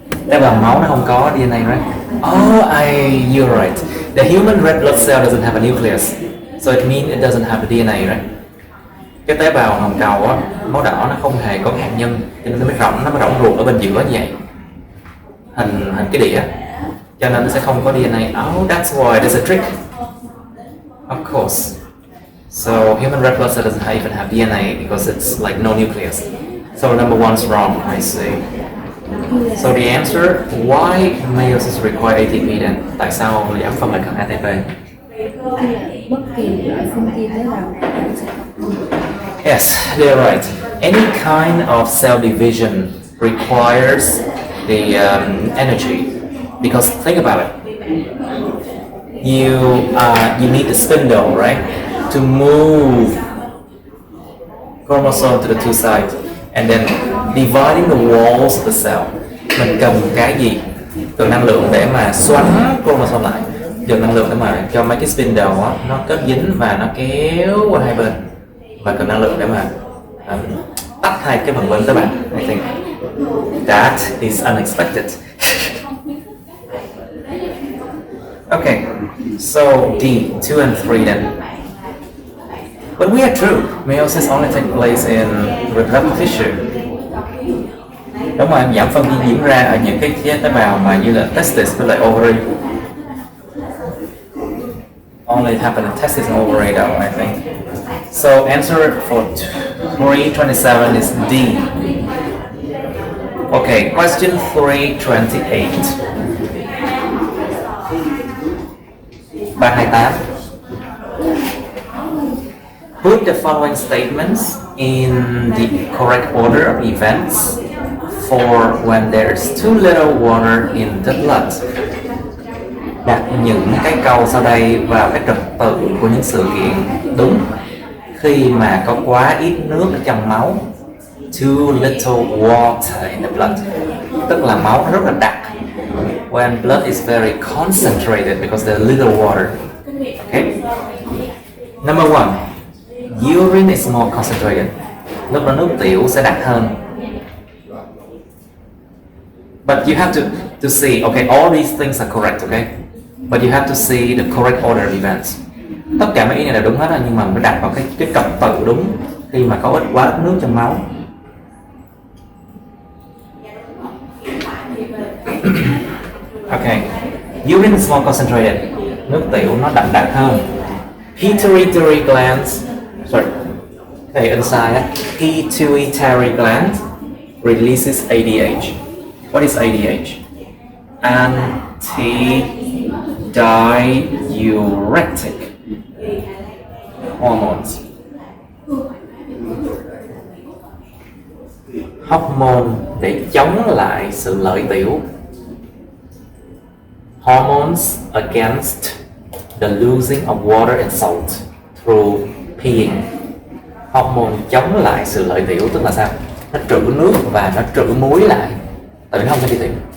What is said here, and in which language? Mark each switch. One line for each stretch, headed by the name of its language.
Vietnamese: Tế bào máu nó không có DNA,
English: right? Oh, you're right. The human red blood cell doesn't have a nucleus, so it means it doesn't have the DNA, right?
Vietnamese: Cái tế bào hồng cầu á, máu đỏ nó không hề có hạt nhân, cho nên nó mới rỗng ruột ở bên giữa như vậy, hình cái đĩa, cho nên nó sẽ không có DNA.
English: Oh, that's why there's a trick. Of course. So human red blood cell doesn't even have DNA because it's like no nucleus. So number 1 is wrong, I see. So the answer, why meiosis require ATP then?
Vietnamese: Tại sao giảm phân lại cần ATP? Bất kỳ loại phân chia tế bào nào sẽ
English: Yes, they're right. Any kind of cell division requires the energy, because think about it. You need the spindle, right, to move chromosome to the two sides and then dividing the walls of the cell.
Vietnamese: Mình cầm cái gì? Cần năng lượng để mà xoắn chromosome lại, dùng năng lượng để mà cho mấy cái spindle đó, nó kết dính và nó kéo qua hai bên, và cần năng lượng để mà tách hai cái phần bên các bạn.
English: I think that is unexpected. Okay, so D, 2 and 3 then. But we are true. Meiosis only takes place in reproductive tissue.
Vietnamese: Đúng rồi, giảm phân diễn ra ở những cái tế bào mà như là testis với lại ovary.
English: Only happen in testis and ovary though, I think. So answer for 327 is D. Okay, question 328. 328. Put the following statements in the correct order of events for when there's too little water in the blood.
Vietnamese: Đặt những cái câu sau đây vào cái trật tự của những sự kiện đúng khi mà có quá ít nước ở trong máu.
English: Too little water in the blood,
Vietnamese: tức là máu rất là đặc.
English: When blood is very concentrated because there's little water. Okay. Number 1. Urine is more concentrated.
Vietnamese: Lúc đó nước tiểu sẽ đặc hơn.
English: But you have to see, okay, all these things are correct, okay? But you have to see the correct order of events.
Vietnamese: Tất cả mấy ý này là đúng hết rồi, nhưng mà phải đặt vào cái trật tự đúng khi mà có quá ít nước trong máu.
English: Okay, urine is more concentrated.
Vietnamese: Nước tiểu nó đậm đặc hơn.
English: Pituitary glands, sorry, okay, inside pituitary gland releases ADH. What is ADH? Antidiuretic hormones.
Vietnamese: Hormone để chống lại sự lợi tiểu.
English: Hormones against the losing of water and salt through peeing.
Vietnamese: Hormone chống lại sự lợi tiểu tức là sao? Nó trữ nước và nó trữ muối lại, tại vì nó không cho đi tiểu.